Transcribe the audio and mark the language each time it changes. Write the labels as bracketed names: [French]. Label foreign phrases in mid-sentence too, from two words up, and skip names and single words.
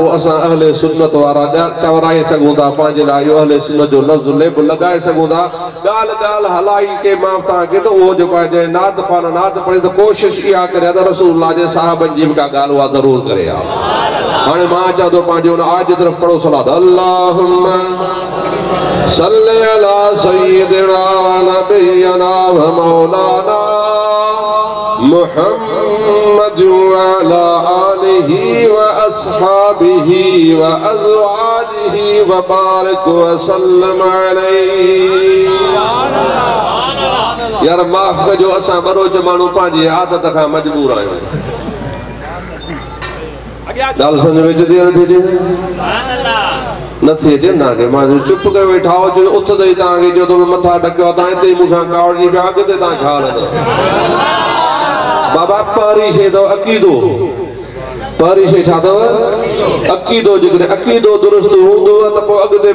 [Sindhi] पोइ असां अहले सुन्नत वारा चवराए सघूं था पंहिंजे लाइ इहो अहले सुन्नत जो लफ़्ज़ लेब लॻाए सघूं था ॻाल्हि ॻाल्हि हलाई के मां तव्हांखे त उहो जेको आहे जंहिं नात पाण नात पढ़े त कोशिशि इहा करे त रसूलुल्लाह जे साहबनि जी बि का ॻाल्हि उहा ज़रूरु करे हाणे मां चवां थो पंहिंजो उन आयत जी तरफ़ पढ़ो सलात [Arabic] اللهم صل على سيدنا نبينا ومولانا محمد وعلى آله وأصحابه وأزواجه وبارك وسلم عليه [Sindhi] यार माफ़ कजो असां बरोच माण्हू पंहिंजी आदत खां मजबूर आहियूं ॻाल्हि सम्झ में अचे नथी अचे तव्हांखे मां चुप करे वेठा हुओ उथंदे ई तव्हांखे चयो त मथां ढकियो तव्हां हिते ई मूंसां कावड़जी पिया अॻिते तव्हां छा हलंदव बाबा पहिरीं शइ अथव अक़ीदो पहिरीं शइ छा अथव अक़ीदो जेकॾहिं अक़ीदो दुरुस्त हूंदो त पोइ अॻिते